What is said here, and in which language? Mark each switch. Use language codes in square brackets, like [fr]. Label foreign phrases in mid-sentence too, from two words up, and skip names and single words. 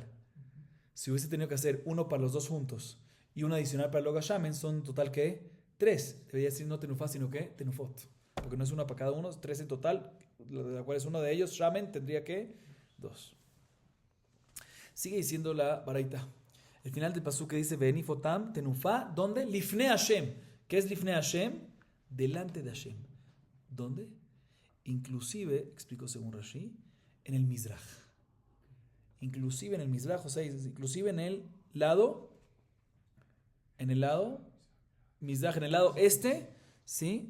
[es] Si hubiese tenido que hacer uno para los dos juntos y uno adicional para el [he] לוג השמן, [es] son total ¿qué? 3. Debería decir no tenufá, sino ¿qué? Tenufot. Porque no es una para cada uno, es 3 en total, de la cual es uno de ellos, Shamen, tendría que 2. Sigue diciendo la baraita. El final del pasuk que dice [he] והניף אותם תנופה, [es] ¿dónde? [he] לפני השם. [es] ¿Qué es [he] לפני השם? [es] Delante de Hashem. ¿Dónde? Inclusive, explico según Rashi, en el Mizrach. Inclusive en el Mizrach, o sea, inclusive en el lado Mizrach, en el lado este, ¿sí?